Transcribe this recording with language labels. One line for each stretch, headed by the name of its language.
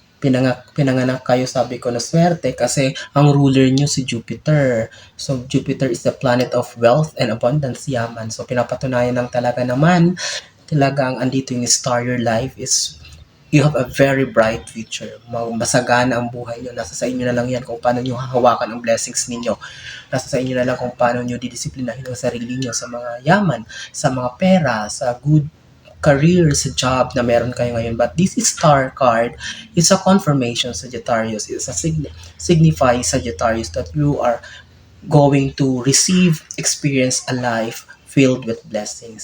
Filipino: Pinanganak kayo, sabi ko, na swerte kasi ang ruler nyo si Jupiter.
English: So, Jupiter is the planet of wealth and abundance, yaman. So,
Filipino: pinapatunayan lang talaga naman, talagang andito yung
English: star, your life is, you have a very bright future.
Filipino: Masagana ang buhay nyo. Nasa sa inyo na lang yan kung paano nyo hahawakan ang blessings ninyo. Nasa sa inyo na lang kung paano nyo didisiplinahin ang sarili nyo sa mga yaman, sa mga pera, sa good career, sa job na meron kayo ngayon.
English: But this star card is a confirmation, Sagittarius. It's a signify, Sagittarius, that you are going to receive, experience a life filled with blessings.